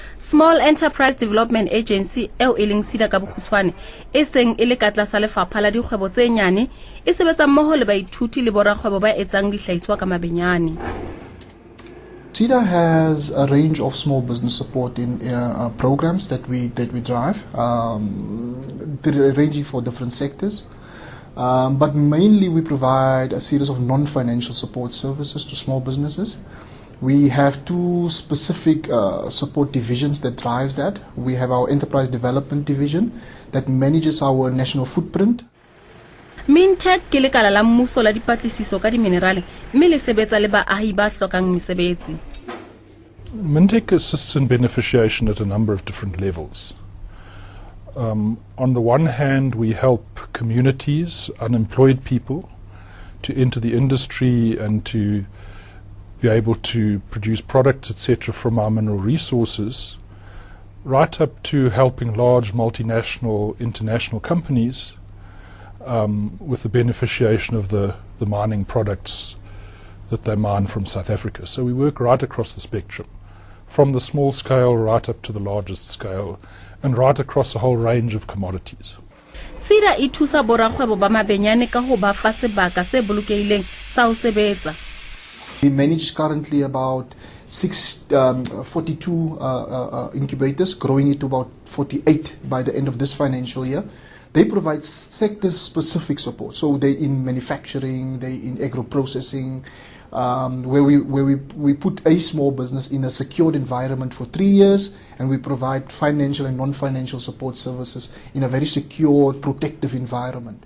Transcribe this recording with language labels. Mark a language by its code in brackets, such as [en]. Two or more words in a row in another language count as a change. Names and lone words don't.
[st] Small Enterprise Development Agency eo e leng SEDA ka bokgutshwane e seng e le ka tlasa lefapha la dikgwebo tse nyane e sebetsa mmoho le baithuti le borakgwebo ba etsang dihlahiswa ka mabenyane. [en] SEDA has a range of small business support in programs that we drive, ranging for different sectors. But mainly we provide a series of non-financial support services to small businesses. We have two specific support divisions that drives that. We have our Enterprise Development Division that manages our national footprint. [st] Mintek ke lekala la mmuso la dipatlisiso ka diminerale mme le sebetsa le baahi ba hlokang mesebetsi. [en] Mintek assists in beneficiation at a number of different levels. On the one hand, we help communities, unemployed people, to enter the industry and to be able to produce products, etc., from our mineral resources, right up to helping large multinational, international companies with the beneficiation of the mining products that they mine from South Africa. So we work right across the spectrum, from the small scale right up to the largest scale, and right across a whole range of commodities. [st] SEDA e thusa borakgwebo ba mabenyane ka ho ba fa sebaka se bolokehileng sa ho sebetsa. [en] We manage currently about 42 incubators, growing it to about 48 by the end of this financial year. They provide sector-specific support. So they're in manufacturing, they're in agro-processing, where we put a small business in a secured environment for 3 years, and we provide financial and non-financial support services in a very secure, protective environment.